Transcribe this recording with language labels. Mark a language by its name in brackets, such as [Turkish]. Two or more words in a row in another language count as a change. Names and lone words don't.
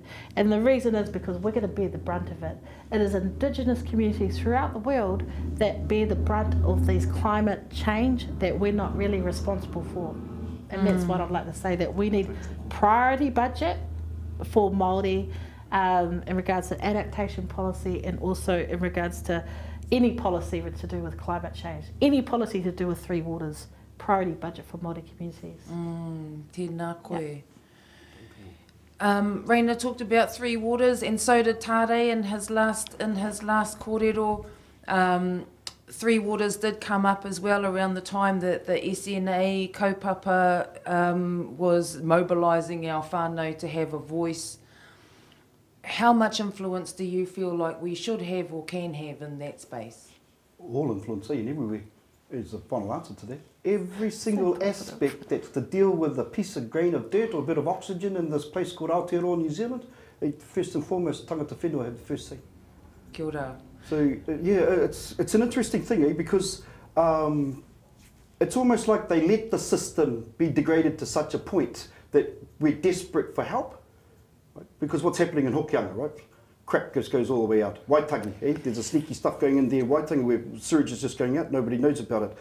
[English] And the reason is because we're going to bear the brunt of it. It is Indigenous communities throughout the world that bear the brunt of these climate change that we're not really responsible for. And that's what I'd like to say, that we need priority budget for Māori in regards to adaptation policy, and also in regards to any policy to do with climate change, any policy to do with three waters. Priority budget for Māori communities. [Māori] Tēnā koe. [English] Reina talked about three waters, and so did Tarei in his last kōrero. Three waters did come up as well around the time that the SNA kaupapa was mobilising our whānau to have a voice. How much influence do you feel like we should have or can have in that space? All influence, and everywhere, is the final answer to that. Every single aspect that's to deal with a piece of grain of dirt or a bit of oxygen in this place called Aotearoa, New Zealand, first and foremost, [Māori] tangata whenua [English] have the first thing. [Māori] Kia ora. [English] So, it's an interesting thing, because it's almost like they let the system be degraded to such a point that we're desperate for help. Right? Because what's happening in Hokianga, right? Crap just goes all the way out. Waitangi, there's a sneaky stuff going in there. Waitangi, where sewage is just going out, nobody knows about it.